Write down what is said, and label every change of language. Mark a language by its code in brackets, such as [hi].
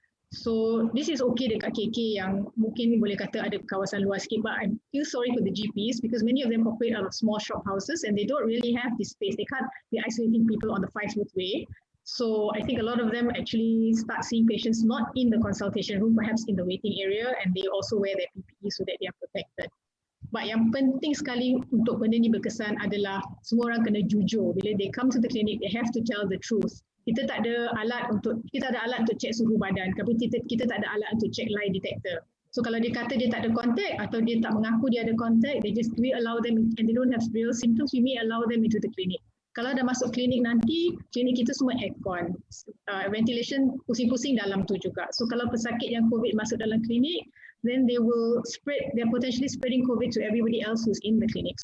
[en] So this is okay [ms] dekat KK yang mungkin boleh kata ada kawasan luas sikit, [en] but I feel sorry for the GPs because many of them operate out of small shop houses and they don't really have this space. They can't be isolating people on the 5-foot way. So I think a lot of them actually start seeing patients not in the consultation room, perhaps in the waiting area, and they also wear their PPE so that they are protected. [ms] But yang penting sekali untuk benda ni berkesan adalah semua orang kena jujur. Bila [en] they come to the clinic, they have to tell the truth. [ms] Kita ada alat untuk cek suhu badan, tapi kita tak ada alat untuk cek lie detector. [en] So [ms] kalau dia kata dia tak ada contact [en] atau dia tak mengaku dia ada contact, we allow them and they don't have real symptoms, we may allow them into the clinic. [ms] Kalau dah masuk klinik nanti, klinik kita semua aircon, ventilation pusing-pusing dalam tu juga. [en] So [ms] kalau pesakit yang COVID masuk dalam klinik, [en] then they're potentially spreading COVID to everybody else who's in the clinic.